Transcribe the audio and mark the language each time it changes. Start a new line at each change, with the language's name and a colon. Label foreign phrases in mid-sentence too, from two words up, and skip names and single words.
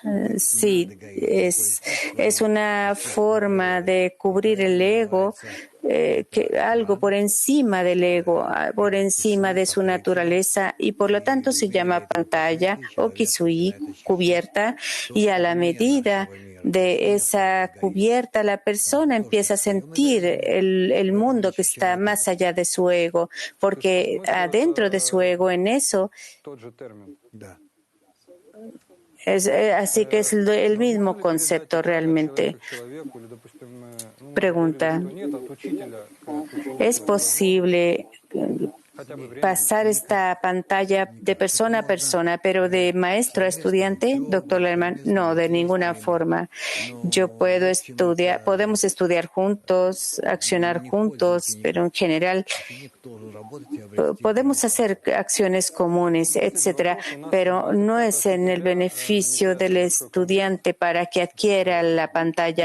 Spanish: Sí, es una forma de cubrir el ego algo por encima del ego, por encima de su naturaleza, y por lo tanto se llama pantalla o kisui, cubierta, y a la medida de esa cubierta la persona empieza a sentir el mundo que está más allá de su ego, porque adentro de su ego, en eso,
Russian: тот же термин.
Spanish: así que es el mismo concepto realmente.
Russian: Человеку, или, допустим,
Spanish: Pregunta,
Russian: что нет от учителя к ученику,
Spanish: ¿es posible
Russian: хотя бы временно.
Spanish: pasar esta pantalla de persona a persona, pero de maestro a estudiante? Doctor Lerman, no, de ninguna forma. Yo puedo estudiar, podemos estudiar juntos, accionar juntos, pero en general podemos hacer acciones comunes, etcétera, pero no es en el beneficio del estudiante para que adquiera la pantalla.